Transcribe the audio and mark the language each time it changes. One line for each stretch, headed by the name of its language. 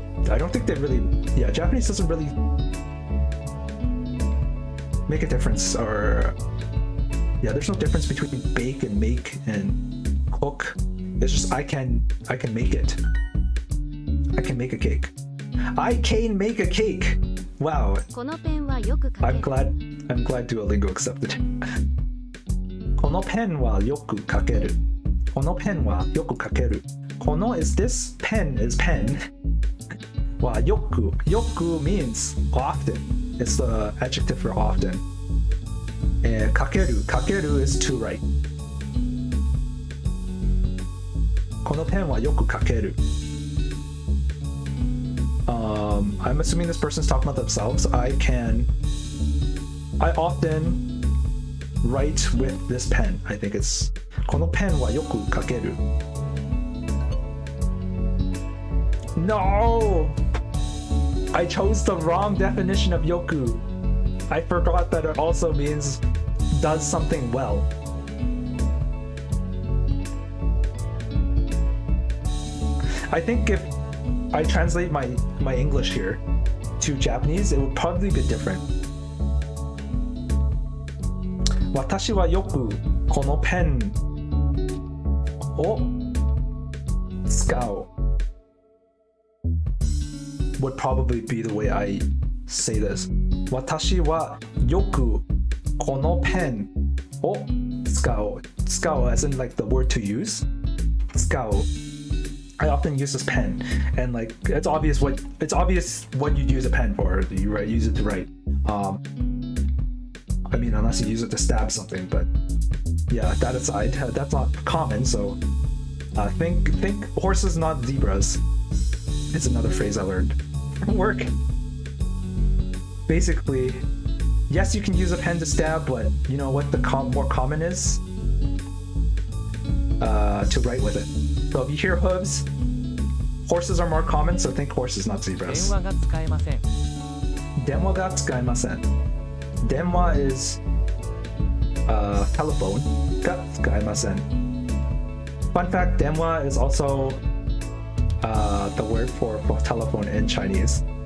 English: I don't think they really, Japanese doesn't really make a difference, or there's no difference between bake and make and cook. It's just I can make it. I can make a cake. I can make a cake. Wow. I'm glad Duolingo accepted.
Japanese: このペンはよく書ける。このペンはよく書ける。
English: この is this, pen is pen. はよく means often. It's the adjective for often. Kakeru is to write.
Japanese: このペンはよく書ける。
English: I'm assuming this person's talking about themselves. I often write with this pen. I think it's
Japanese: このペンはよく書ける。
English: No! I chose the wrong definition of yoku. I forgot that it also means does something well. I think if I translate my English here to Japanese, it would probably be different.
Japanese: 私はよくこのペンを使う
English: would probably be the way I say this.
Japanese: 私はよくこのペンを使う。
English: 使う as in like the word to use. 使う I often use this pen, and like it's obvious what you use a pen for. You use it to write. I mean, unless you use it to stab something, but yeah, that aside, that's not common. So think horses, not zebras. It's another phrase I learned from work. Basically, yes, you can use a pen to stab, but you know what the more common is? To write with it. So if you hear hooves, horses are more common, so think horses, not
Japanese: 電
English: zebras.
Japanese: 話が使えません。電話が使えません。
English: 電話 is telephone
Japanese: が使えません。
English: Fun fact, 電話 is also the word for telephone in Chinese.